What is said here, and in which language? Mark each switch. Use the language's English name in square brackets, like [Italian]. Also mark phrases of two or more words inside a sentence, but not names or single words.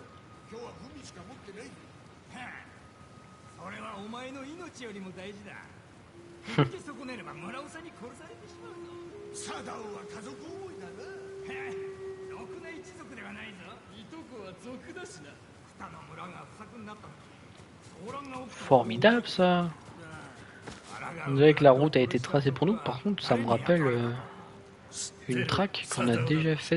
[Japanese] 今日は文しか持ってない。はあ、それはお前の命よりも大事だ。踏み損ねれば村長に殺されてしまうぞ。サダオは家族思いだな。はあ、ろくな一族ではないぞ。いとこは族だしな。北の村が不作になった時、騒乱が起きた。 [French] Formidable ça. On dirait que la route a été tracée pour nous. Par contre, ça me rappelle une track qu'on a déjà faite.